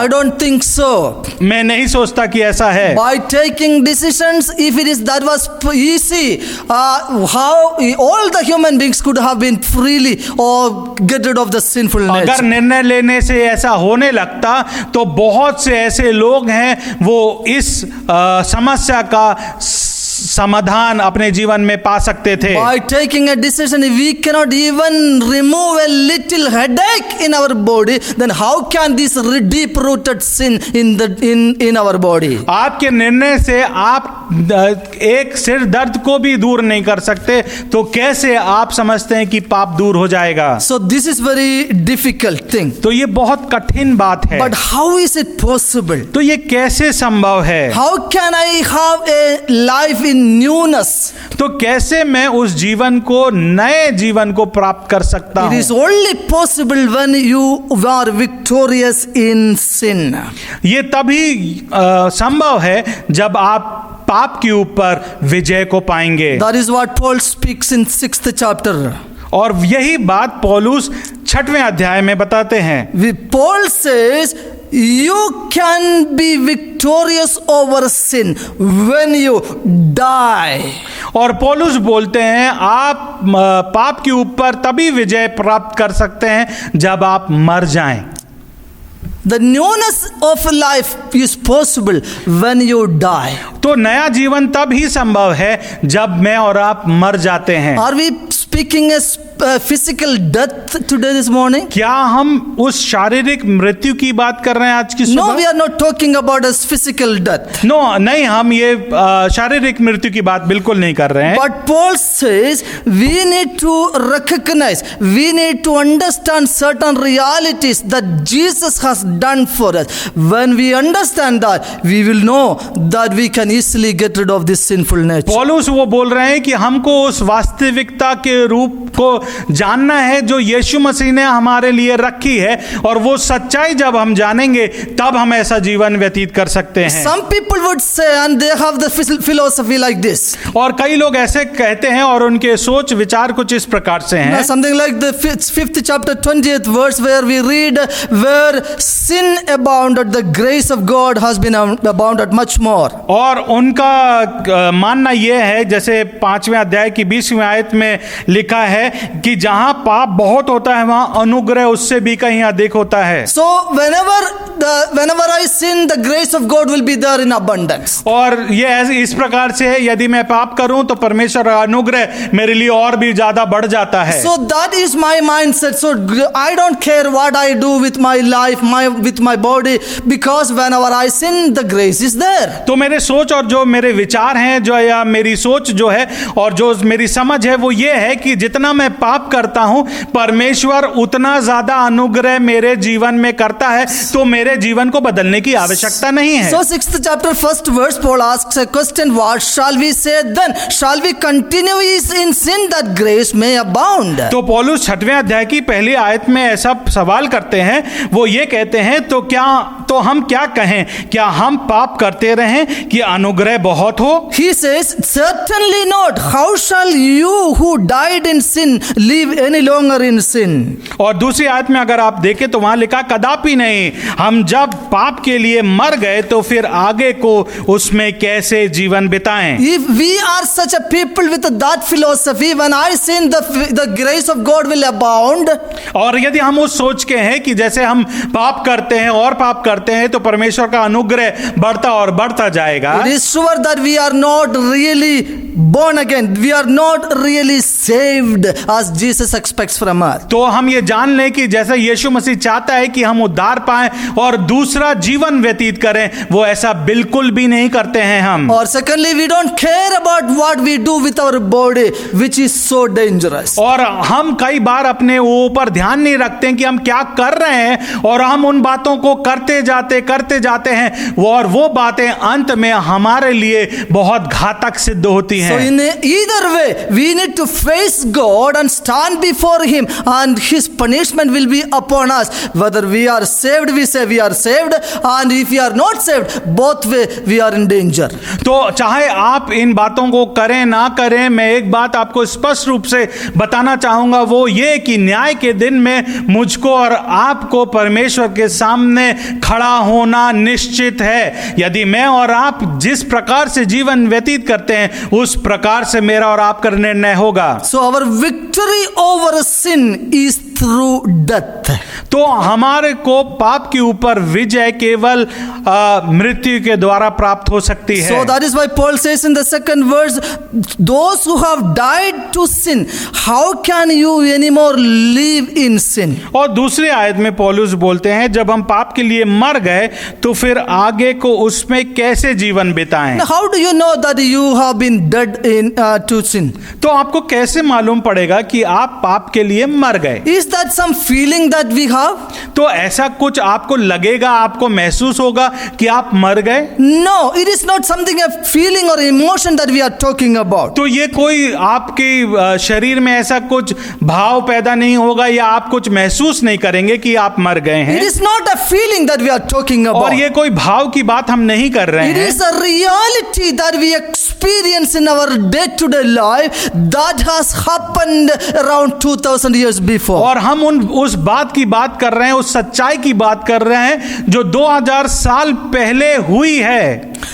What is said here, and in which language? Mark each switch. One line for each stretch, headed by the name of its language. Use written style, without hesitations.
English: I don't think so.
Hindi: मैं नहीं सोचता कि ऐसा है।
English: By taking decisions, if it is that was easy, how all the human beings could have been freely or get rid of the sinful sinful
Hindi: अगर
English: nature.
Hindi: निर्णय लेने से ऐसा होने लगता तो बहुत से ऐसे लोग हैं वो इस समस्या का समाधान अपने जीवन में पा सकते थे।
English: By taking a decision, if we cannot even remove a little headache in our body, then how can this deep-rooted sin in our body?
Hindi: आपके निर्णय से आप एक सिर दर्द को भी दूर नहीं कर सकते, तो कैसे आप समझते हैं कि पाप दूर हो जाएगा?
English: So this is very difficult thing.
Hindi: तो ये बहुत कठिन बात है।
English: But how is it possible?
Hindi: तो ये कैसे संभव है?
English: How can I have a life in newness?
Hindi: तो कैसे मैं उस जीवन को, नए जीवन को प्राप्त कर सकता
English: It
Hindi: हूं?
English: is only possible when you are victorious in sin.
Hindi: ये तभी संभव है जब आप पाप के ऊपर विजय को पाएंगे।
English: That is what Paul speaks in 6th chapter.
Hindi: और यही बात पौलुस 6वें अध्याय में बताते हैं।
English: Paul says you can be victorious over sin when you die.
Hindi: और पौलुस बोलते हैं आप पाप के ऊपर तभी विजय प्राप्त कर सकते हैं जब आप मर जाएं।
English: The newness of life is possible when you die.
Hindi: तो नया जीवन तब ही संभव है जब मैं और आप मर जाते हैं।
English: Are we speaking a physical death today this morning?
Hindi: क्या हम उस शारीरिक मृत्यु की बात कर रहे हैं आज की
English: No,
Hindi: सुबह?
English: we are not talking about a physical death. No
Hindi: नहीं, हम ये शारीरिक मृत्यु की बात बिल्कुल नहीं कर रहे हैं।
English: But Paul says we need to recognize, we need to understand certain realities that Jesus has done for us. When we understand that, we will know that we can easily get rid of this sinful nature.
Hindi: पौलुस वो बोल रहे हैं कि हमको उस वास्तविकता के रूप को जानना है जो यीशु मसीह ने हमारे लिए रखी है, और वो सच्चाई जब हम जानेंगे तब हम ऐसा जीवन व्यतीत कर सकते हैं।
English: Some people would say, and they have the philosophy like this.
Hindi: और कई लोग ऐसे कहते हैं और उनके सोच विचार कुछ इस प्रकार से हैं।
English: Something like the 5th chapter 20th verse where we read, where sin abounded, the grace of God has been abounded much more.
Hindi: और उनका मानना यह है, जैसे 5वें अध्याय की 20वीं आयत में लिखा है कि जहां पाप बहुत होता है वहां अनुग्रह उससे भी कहीं अधिक होता है।
English: So whenever I sin, the grace of God will be there in abundance.
Hindi: और ये ऐसे इस प्रकार से है, यदि मैं पाप करूं तो परमेश्वर का अनुग्रह मेरे लिए और भी ज्यादा बढ़ जाता है।
English: So that is my mindset. So I don't care what I do with my life, with my body, because whenever I sin, the grace is there.
Hindi: तो मेरे सोच और जो मेरे विचार हैं, जो या मेरी सोच जो है और जो मेरी समझ है, वो ये है कि जितना मैं पाप करता हूं परमेश्वर उतना ज्यादा अनुग्रह मेरे जीवन में करता है, तो मेरे जीवन को बदलने की आवश्यकता नहीं है।
English: So 6th chapter 1st verse, Paul asks a question, what shall we say then? Shall we continue in sin that grace may abound?
Hindi: तो पौलुस 6वें अध्याय की पहली आयत में ऐसा सवाल करते हैं, वो ये कहते हैं तो हम क्या कहें, क्या हम पाप करते रहें कि अनुग्रह बहुत हो?
English: He says, certainly not. How shall you who died in sin live any longer in sin?
Hindi: और दूसरी आयत में अगर आप देखें तो वहां लिखा, कदापि नहीं, हम जब पाप के लिए मर गए तो फिर आगे को उसमें कैसे जीवन बिताएं?
English: If we are such a people with that philosophy, when I sin, the grace of God will abound.
Hindi: और यदि हम उस सोच के हैं कि जैसे हम पाप करते हैं और पाप करते हैं तो परमेश्वर का अनुग्रह बढ़ता और बढ़ता जाएगा,
English: It is sure that we are not really born again. We are not really saved as Jesus expects from us.
Hindi: तो हम ये जान लें कि जैसा यीशु मसीह चाहता है कि हम उद्धार पाएं और दूसरा जीवन व्यतीत करें, वो ऐसा बिल्कुल भी नहीं करते हैं हम।
English: Or secondly, we don't care about what we do with our body, which is so dangerous.
Hindi: और हम कई बार अपने ऊपर ध्यान नहीं रखते हैं कि हम क्या कर रहे हैं, और हम उन बातों को करते जाते हैं, और वो बातें अंत में हमारे लिए बहुत घातक सिद्ध होती
English: So
Hindi: हैं।
English: in either way, we need to face God and stand before Him, and His punishment will be upon us. Whether we are saved, we say we are saved, and if we are not saved, both way we are in danger.
Hindi: तो चाहे आप इन बातों को करें ना करें, मैं एक बात आपको स्पष्ट रूप से बताना चाहूंगा, वो ये कि न्याय के दिन में मुझको और आपको परमेश्वर के सामने खड़ा होना निश्चित है। यदि मैं और आप जिस प्रकार से जीवन व्यतीत करते हैं उस प्रकार से मेरा और आपका निर्णय होगा।
English: So our victory over sin is through death.
Hindi: तो हमारे को पाप के ऊपर विजय केवल मृत्यु के द्वारा प्राप्त हो सकती है।
English: So that is why Paul says in the second verse, those who have died to sin, how can you anymore live in sin?
Hindi: और दूसरी आयत में पौलुस बोलते हैं, जब हम पाप के लिए मर गए तो फिर आगे को उसमें कैसे जीवन बिताएं?
English: Now, how do you know that you have been dead to sin?
Hindi: तो आपको कैसे मालूम पड़ेगा कि आप पाप के लिए मर गए?
English: Is that some feeling that we have?
Hindi: तो ऐसा कुछ आपको लगेगा, आपको महसूस होगा कि आप मर गए?
English: No, it is not something, a feeling or emotion that we are talking about.
Hindi: तो ये कोई आपके शरीर में ऐसा कुछ भाव पैदा नहीं होगा या आप कुछ महसूस नहीं करेंगे कि आप मर गए हैं।
English: It is not a feeling that we are talking about.
Hindi: और ये कोई भाव की बात हम नहीं कर रहे
English: It
Hindi: हैं।
English: is a reality that we experience in our day-to-day life that has happened around 2000 years before.
Hindi: और हम उस बात की बात कर रहे हैं, उस सच्चाई की बात कर रहे हैं जो 2000 साल पहले हुई है।